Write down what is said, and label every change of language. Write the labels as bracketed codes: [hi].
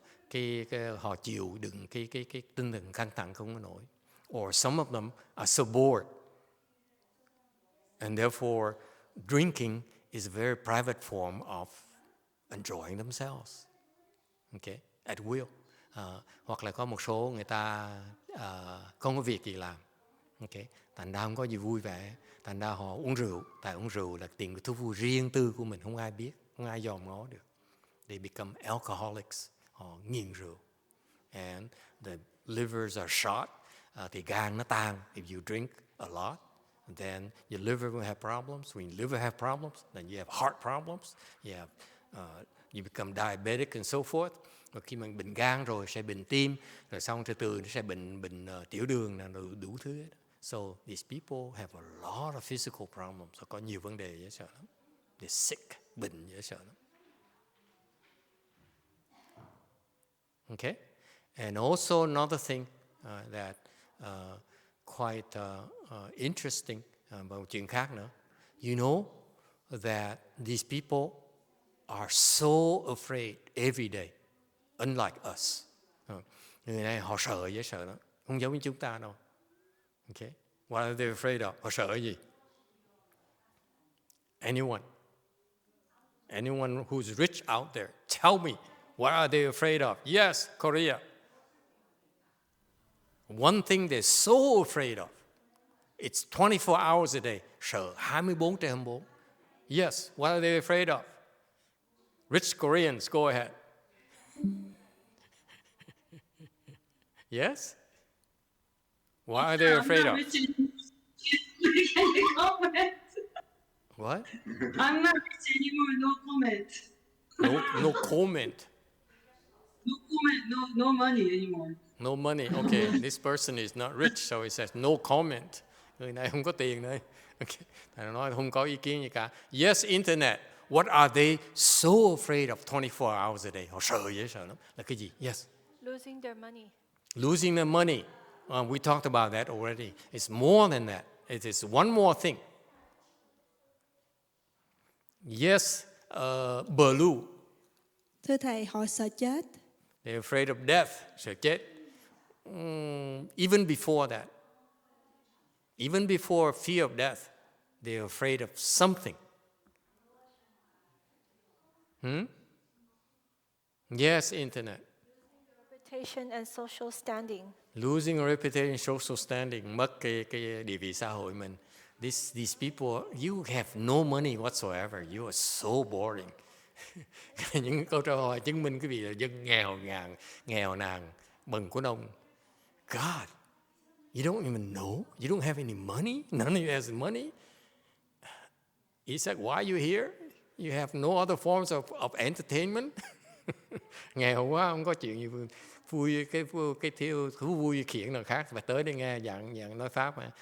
[vi] Cái họ chịu đựng cái tinh thần căng thẳng không có nổi. [en] Or some of them are so bored. And therefore, drinking is a very private form of enjoying themselves. Okay? At will. [vi] Hoặc là có một số người ta không có việc gì làm. Okay? Thành ra không có gì vui vẻ. Thành ra họ uống rượu. Tại uống rượu là tìm cái thú vui riêng tư của mình. Không ai biết. Không ai dòm ngó được. [en] They become alcoholics. [vi] Họ nghiện rượu. [en] And the livers are shot. [vi] Thì gan nó tan [en] if you drink a lot. Then your liver will have problems. When your liver have problems, then you have heart problems. You become diabetic and so forth. [vi] Và khi mình bệnh gan rồi sẽ bệnh tim, rồi xong từ nó sẽ bệnh tiểu đường, rồi đủ thứ hết. [en] So these people have a lot of physical problems. [vi] Có nhiều vấn đề dễ sợ lắm. [en] They're sick, [vi] bệnh dễ sợ lắm. [en] Okay? And also another thing that quite interesting, [vi] một chuyện khác nữa. [en] You know that these people are so afraid every day, unlike us. [vi] Người này họ sợ dễ sợ lắm, không giống như chúng ta đâu. [en] Okay? What are they afraid of? [vi] Họ sợ cái gì? [en] Anyone who's rich out there, tell me, what are they afraid of? Yes, Korea. One thing they're so afraid of, it's 24 hours a day. [vi] Sợ 24/24. [en] Yes, what are they afraid of? Rich Koreans, go ahead. Yes? What are they afraid of? Can you comment? What? I'm not rich anymore, no comment. No comment. No comment, no money anymore. No money. Okay, this person is not rich, so he says no comment. [vi] Người này không có tiền đây. Okay. Thầy nói không có ý kiến gì cả. [en] Yes, internet. What are they so afraid of 24 hours a day? [vi] Họ sợ dễ sợ lắm. Là cái gì? Yes. [en] Losing their money. Losing their money. We talked about that already. It's more than that. It is one more thing. Yes, blue. [vi] Thưa Thầy, họ sợ chết. [en] They're afraid of death. [vi] Sợ chết. [en] Even before that. Even before fear of death, they're afraid of something. Yes, internet. Reputation and social standing. Losing a reputation, social standing, [vi] mất cái địa vị xã hội mình. [en] These people, you have no money whatsoever. You are so boring. [vi] Những câu trả lời chứng minh quý vị là dân nghèo nàn, bần của nông. [en] God, you don't even know. You don't have any money. None of you has money. He said, why are you here? You have no other forms of entertainment. [vi] Nghèo quá, không có chuyện gì vui, cái thú vui khiển nào khác. Và tới đây nghe dạng nói Pháp mà.